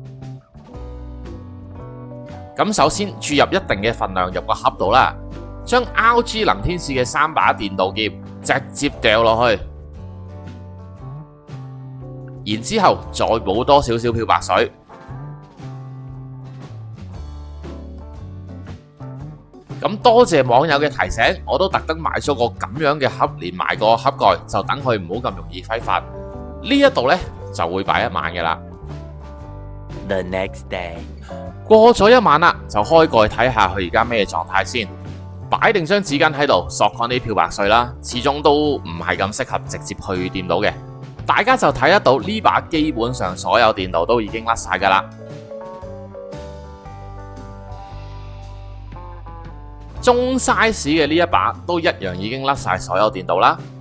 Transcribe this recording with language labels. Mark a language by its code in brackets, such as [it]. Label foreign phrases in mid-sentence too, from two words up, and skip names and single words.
[yue] 咁首先注入一定嘅份量入個盒度啦，將 RG 能天使嘅3把電導劍直接掉落去，然之後再補多少少漂白水。咁多謝網友嘅提醒，我都特登買咗個咁樣嘅盒，連埋個盒蓋，就等佢唔好咁容易揮發。呢一度呢，就會擺一晚嘅啦。 [en] The next day， [yue] 過咗一晚啦，就開蓋睇下佢而家咩狀態先。擺定張紙巾喺度，索乾啲漂白水啦，始終都唔係咁適合直接去電腦嘅。大家就睇得到呢把基本上所有電導都已經甩晒噶啦。中 size 嘅呢一把都一樣已經甩晒所有電導啦。